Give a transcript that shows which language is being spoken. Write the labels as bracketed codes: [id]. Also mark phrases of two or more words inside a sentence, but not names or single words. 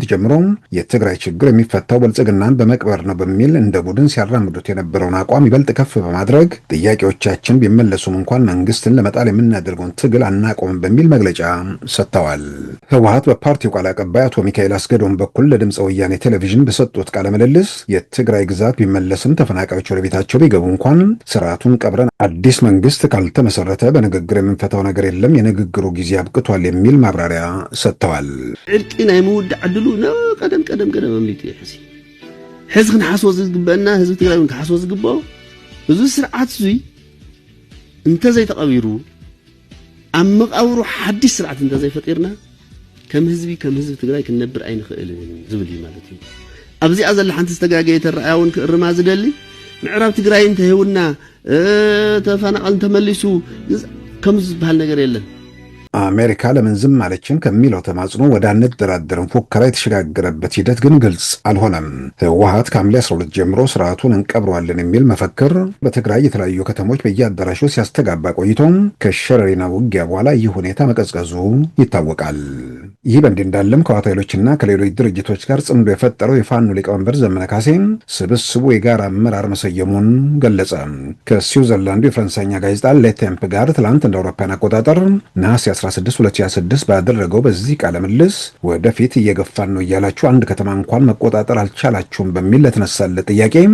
[am] ጀምሮ የትግራይ ችግር የሚፈታው ብልጽግናን በመቅበር ነው በሚል እንደ ቡድን ሲያራምዱት የነበረውን አቋም ይበልጥ ከፍ በማድረግ ጥያቄዎቻችን ቢመለሱም እንኳን መንግስትን ለመጣል የምናደርገውን ትግል አናቆምም በሚል መግለጫ ሰጥተዋል። ህወሓት በፓርቲው ቃል አቀባይ አቶ ሚካኤል አስገዶም በኩል ለድምፀ ወያኔ ቴሌቪዥን በሰጡት ቃለ ምልልስ የትግራይ ግዛት ቢመለስም ተፈናቃዮች ወደ ቤታቸው ቢገቡ እንኳን ስርዓቱን ቀብረን አዲስ መንግስት ካልተመሰረተ በንግግር የምንፈታው ነገር የለም፣ የንግግሩ ጊዜ አብቅቷል የሚል ማብራሪያ ሰጥተዋል። [ti] ዕርቂ ናይ ምውዳዕ ዕድሉ ቀደም አምሊጡ ሕዚ ክንሓስቦ ዝግበአና ህዝቢ ትግራይ ክሓስቦ ዝግብኦ እዚ ስርዓት እዙይ እንተዘይተቐቢሩ ኣብ መቃብሩ ሓድሽ ስርዓት እንተዘይፈጢርና ከም ህዝቢ ትግራይ ክንነብር ኣይንኽእል ዝብል እዩ ማለት እዩ። ኣብዚኣ ዘላ ሓንቲ ዝተጋገየ ተረኣያ እውን ክእርማ ዝደሊ ምዕራብ ትግራይ እንተህውና ተፈናቀል ተመሊሱ ከም ዝበሃል ነገር የለን። [am] አሜሪካ ለምን ዝም አለችን ከሚለው ተማጽኖ ወደ አንደራደርን ፉከራ የተሸጋገረበት ሂደት ግን ግልጽ አልሆነም። ህወሓት ከሐምሌ 12 ጀምሮ ስርዓቱን እንቀብረዋለን የሚል መፈክር በትግራይ የተለያዩ ከተሞች በየአዳራሹ ሲያስተጋባ ቆይቶ ከሸረሪና ውጊያ በኋላ ይህ ሁኔታ መቀዝቀዙ ይታወቃል። ይህ በእንዲህ እንዳለም ከህወሓት ኃይሎችና ከሌሎች ድርጅቶች ጋር ጽምዶ የፈጠረው የፋኖ ሊቀመንበር ዘመነ ካሴ ስብስቡ የጋራ አመራር መሰየሙን ገለጸ። ከስዊዘርላንዱ የፈረንሳይኛ ጋዜጣ ሌቴምፕ ጋር ትላንት እንደ አውሮፓውያን አቆጣጠር ነሐሴ 16 2026 ባደረገው በዚህ ቃለ ምልልስ ወደፊት እየገፋን ነው እያላችሁ አንድ ከተማ እንኳን መቆጣጠር አልቻላችሁም በሚል ለተነሳለ ጥያቄ